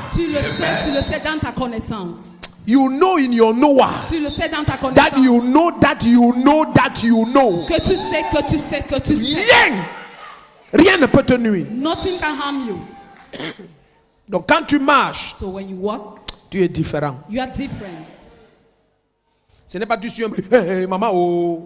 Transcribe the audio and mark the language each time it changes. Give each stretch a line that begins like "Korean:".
French: Tu le sais dans ta connaissance.
English: You know in your knower.
French: Tu le sais dans ta connaissance.
English: That you know that you know that you know.
French: Que tu sais que tu sais que tu sais. Rien ne peut te nuire.
English: Nothing can harm you.
French: Donc quand tu marches,
English: so when you walk,
French: tu es différent.
English: You are different.
French: Ce n'est pas tu suis un hey, maman oh.